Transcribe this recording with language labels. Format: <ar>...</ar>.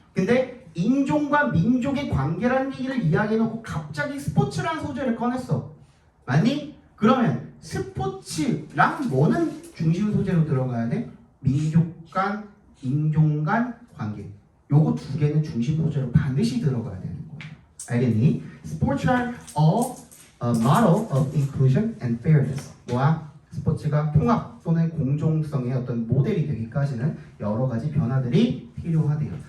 <ko>근데 인종과 민족의 관계라는 얘기를 이야기해놓고 갑자기 스포츠라는 소재를 꺼냈어. 맞니? 그러면 스포츠랑 뭐는 중심 소재로 들어가야 돼? 민족 간, 인종 간 관계. 요거 두 개는 중심 소재로 반드시 들어가야 되는 거예요. 알겠니?</ko> <en>스포츠 are a model of inclusion and fairness.</en> <ko>뭐야? 스포츠가 통합 또는 공정성의 어떤 모델이 되기까지는 여러 가지 변화들이 필요하대요.</ko>